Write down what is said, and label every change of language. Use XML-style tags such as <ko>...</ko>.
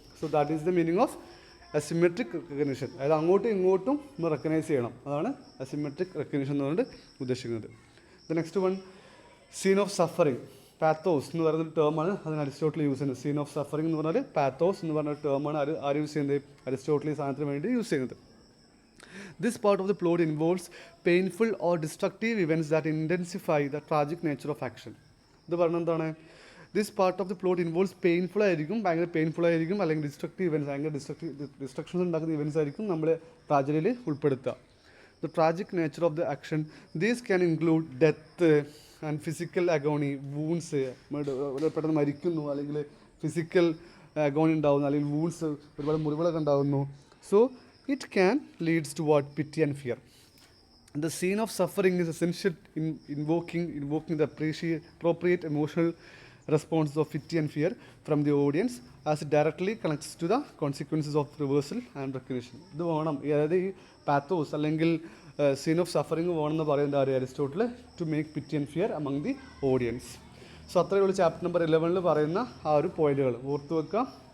<en>So that is the meaning of asymmetric recognition.</en> <ml>അതായത് അങ്ങോട്ടും ഇങ്ങോട്ടും ഒന്ന് റെക്കഗ്നൈസ് ചെയ്യണം. അതാണ് അസിമെട്രിക് റെക്കഗ്നിഷൻ എന്നുകൊണ്ട് ഉദ്ദേശിക്കുന്നത്.</ml> <en>The next one, scene of suffering.</en> <ml>Pathos എന്ന് പറയുന്നൊരു ടേമാണ് അതിന് അരിസ്റ്റോട്ടിൽ യൂസ് ചെയ്യുന്നത്. സീൻ ഓഫ് സഫറിങ് എന്ന് പറഞ്ഞാൽ പാത്തോസ് എന്ന് പറഞ്ഞ ടേമാണ് ആര് യൂസ് ചെയ്യുന്നത്? അരിസ്റ്റോട്ടിൽ ഈ സാധനത്തിന് വേണ്ടി യൂസ് ചെയ്യുന്നത്.</ml> <en>This part of the plot involves painful or destructive events that intensify the tragic nature of action.</en> <ml>ഇത് പറഞ്ഞ എന്താണ്?</ml> <en>this part of the plot involves</en> <ml>painful ആയിരിക്കും, ഭയങ്കര പെയിൻഫുൾ ആയിരിക്കും, അല്ലെങ്കിൽ ഡിസ്ട്രക്റ്റീവ് ഇവൻറ്റ്സ്, ഭയങ്കര ഡിസ്ട്രക്ഷൻസ് ഉണ്ടാക്കുന്ന ഇവൻറ്റ്സ് ആയിരിക്കും നമ്മൾ ട്രാജഡിയിൽ ഉൾപ്പെടുത്തുക.</ml> <en>the tragic nature of the action, these can include death and physical agony, wounds,</en> <ml>പെട്ടെന്ന് മരിക്കുന്നു, അല്ലെങ്കിൽ ഫിസിക്കൽ അഗോണി ഉണ്ടാകുന്നു, അല്ലെങ്കിൽ വൂൺസ്, ഒരുപാട് മുറിവുകളൊക്കെ ഉണ്ടാകുന്നു.</ml> <en>So it can leads to what? Pity and fear. The scene of suffering is essential in invoking the appropriate emotional responses of pity and fear from the audience, as it directly connects to the consequences of reversal and recognition.</en> <ml>ഇത് വേണം, അതായത് ഈ pathos അല്ലെങ്കിൽ scene of suffering വേണമെന്ന് പറയുന്നത് ആര്? Aristotle,</ml> <en>To make pity and fear among the audience.</en> <ml>So അത്രയേ ഉള്ളൂ ചാപ്റ്റർ നമ്പർ 11 പറയുന്ന ആ ഒരു പോയിന്റുകൾ ഓർത്തു വെക്കാം.</ml>